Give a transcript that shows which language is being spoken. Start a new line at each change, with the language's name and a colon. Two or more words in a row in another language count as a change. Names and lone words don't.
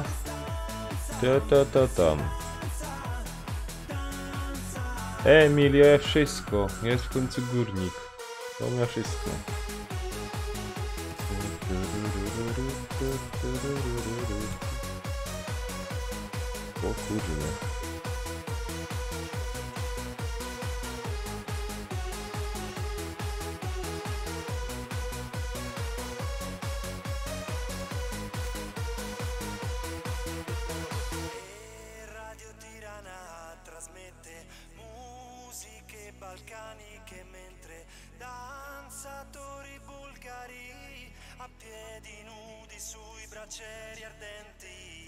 Polish: To tam. Emilia, wszystko. Jest w końcu górnik. To ma wszystko. O kurde.
Italian: Radio Tirana trasmette musiche balcaniche mentre danzatori bulgari a piedi nudi sui braccieri ardenti.